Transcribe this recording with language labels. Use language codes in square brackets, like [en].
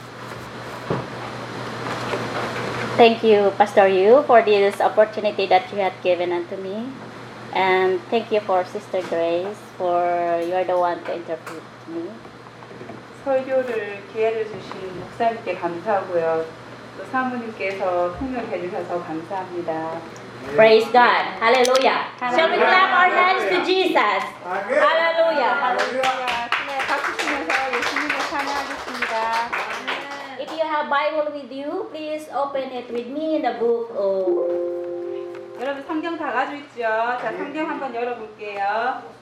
[en] 아, Thank you, Pastor Yu, for this opportunity that you had given unto me. And thank you for Sister Grace, for you are the one to interpret me. [ko] 설교를 기회를 주신 목사님께 감사하고요. 또 사모님께서 통역해 주셔서 감사합니다. [en] Praise God. Hallelujah. Shall we clap our hands to Jesus? Hallelujah. Hallelujah. [ko] 박수 치면서 예수님을 찬양하겠습니다. [en] If you have Bible with you, please open it with me in the book of [ko] 여러분 성경 다 가지고 있죠? 자 성경 한번 열어볼게요.